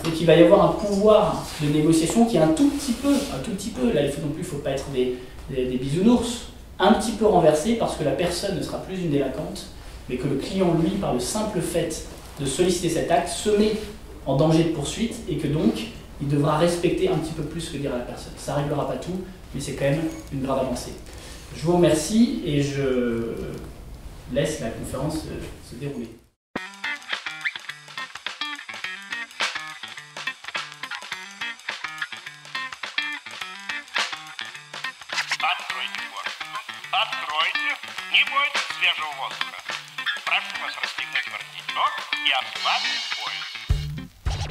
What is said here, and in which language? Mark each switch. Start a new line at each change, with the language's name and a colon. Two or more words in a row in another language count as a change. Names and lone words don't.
French: Donc il va y avoir un pouvoir de négociation qui est un tout petit peu, là il faut non plus, faut pas être des bisounours, un petit peu renversé parce que la personne ne sera plus une délinquante, mais que le client, lui, par le simple fait de solliciter cet acte, se met en danger de poursuite et que donc il devra respecter un petit peu plus ce que dira la personne. Ça ne réglera pas tout, mais c'est quand même une grave avancée. Je vous remercie et je laisse la conférence se dérouler.
Russian: Откройте форточку. Откройте. Не бойтесь свежего воздуха. Прошу вас расстегнуть воротничок и ослабить пояс.